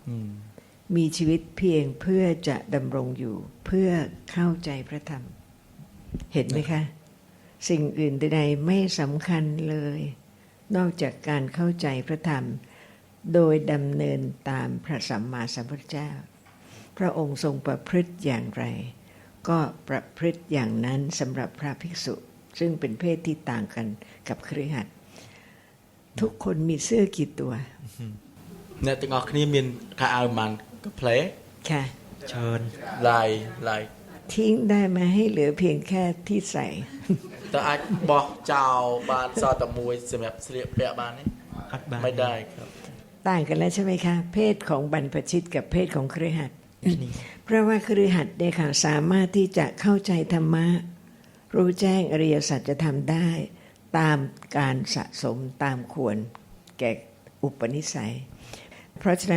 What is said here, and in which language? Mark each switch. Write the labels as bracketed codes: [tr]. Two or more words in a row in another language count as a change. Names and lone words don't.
[th] มีชีวิตเพียงเพื่อจะดำรงอยู่เพื่อเข้าใจพระธรรมเห็นไหมคะสิ่งอื่นใดๆไม่สำคัญเลยนอกจากการเข้าใจพระธรรมโดยดำเนินตามพระสัมมาสัมพุทธเจ้าพระองค์ทรงประพฤติอย่างไรก็ประพฤติอย่างนั้นสำหรับพระภิกษุซึ่งเป็นเพศที่ต่างกันกับคฤหัสถ์ทุกคนมีเสื้อกี่ตัว [km] เนี่ยទាំងអស់គ្នាមានខោអាវប៉ុន្មានកាផ្លេ [th] ค่ะ เชิญ ลาย ทิ้งได้มาให้เหลือเพียงแค่ที่ใส่ [km] แต่អាចបោះចោលបានសតតែមួយសម្រាប់ស្លៀកពាក់បានទេ [th] ไม่ได้ครับ ต่างกันแล้วใช่ไหมคะเพศของบรรพชิตกับเพศของคฤหัสถ์เพราะว่าคฤหัสถ์เนี่ยค่ะสามารถที่จะเข้าใจธรรมะรู้แจ้งอริยสัจธรรมได้ตามการสะสมตามควรแก่อุปนิสัยเพราะฉะนั้น